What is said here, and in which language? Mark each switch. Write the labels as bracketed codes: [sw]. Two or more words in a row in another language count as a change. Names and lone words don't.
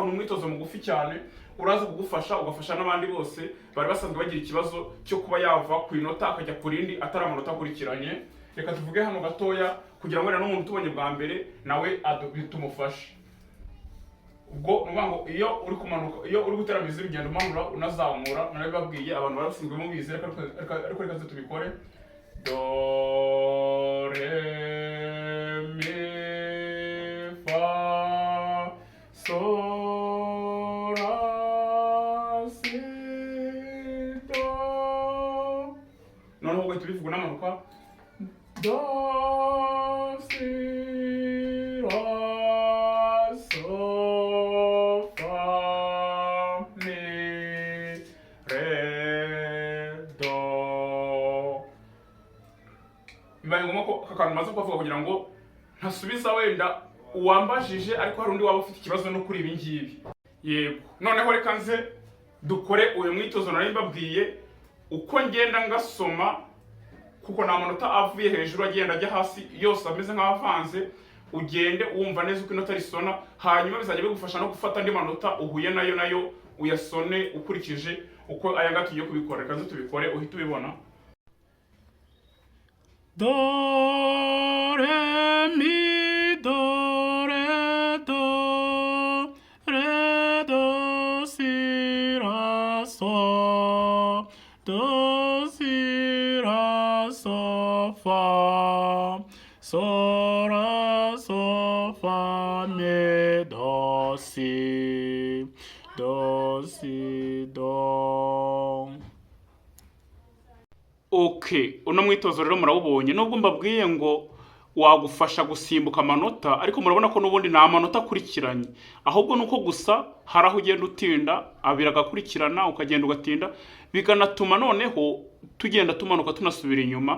[rw] Ni umwitozo mugufi cyane uraza kugufasha, ugafasha n'abandi bose bari basanzwe bagira ikibazo cyo kuba yava ku inota akajya ku rindi atari amanota akurikiranye. Reka tuvuge hano gatoya kugira ngo n'umuntu utubonye bwa mbere nawe tumufashe. Ubwo nuvuga ngo iyo uri kumanuka, iyo uri gutera mizi bigenda umanura unazamura, narabibabwiye abantu barasinzwe mu bizi. Ariko reka tubikore. Do re mi fa sol la si do. Noneho ugahita ubivuga unamanuka. Do si la sol fa mi re do. Bibaye ngombwa ko akantu maze kuvuga kugira ngo ntasubiza wenda uwambajije, ariko hari undi waba ufite ikibazo no kuri ibi ngibi. Yego, noneho reka nze dukore uyu mwitozo nari mbabwiye uko ngenda ngasoma, kuko nta manota avuye hejuru agenda ajya hasi yose ameze nk'avanze. Ugende wumva neza uko inota risona, hanyuma bizajya bigufasha no gufata andi manota uhuye nayo uyasone ukurikije uko aya ngaya tugiye kubikora. Reka nze tubikore uhita ubibona. Do re mi do re do si la so fa mi do si do. Okay, uno mwitozo rero murawubonye. Nubwo mbabwiye ngo wagufasha gusimbuka amanota, ariko murabona ko nubundi nta manota akurikiranye, ahubwo nuko gusa hari aho ugenda utinda, abira agakurikirana ukagenda ugatinda, bikanatuma noneho tugenda tumanuka tunasubira inyuma.